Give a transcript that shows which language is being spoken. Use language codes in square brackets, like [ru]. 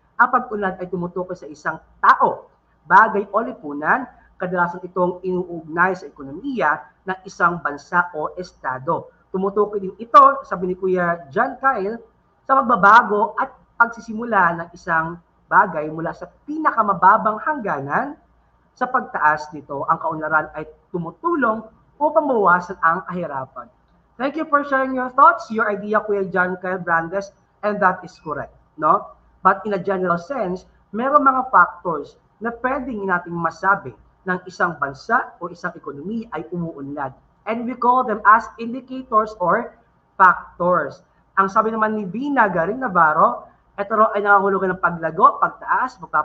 [tl] Ang pag-unlad ay tumutukoy sa isang tao, bagay o lipunan, kadalasan itong inuugnay sa ekonomiya ng isang bansa o estado. Tumutukoy din ito, sabi ni Kuya John Kyle, sa magbabago at pagsisimula ng isang bagay mula sa pinakamababang hangganan sa pagtaas nito. Ang kaunlaran ay tumutulong upang mawasan ang kahirapan. [en] Thank you for sharing your thoughts, your idea, Kuya John Kyle Brandes, and that is correct, no? But in a general sense, [tl] meron mga factors na pwedeng nating masabi ng isang bansa o isang ekonomiya ay umuunlad. [en] And we call them as indicators or factors. [tl] Ang sabi naman ni Vina Garing Navarro, ito ay nangangahulugan ng paglago, pagtaas,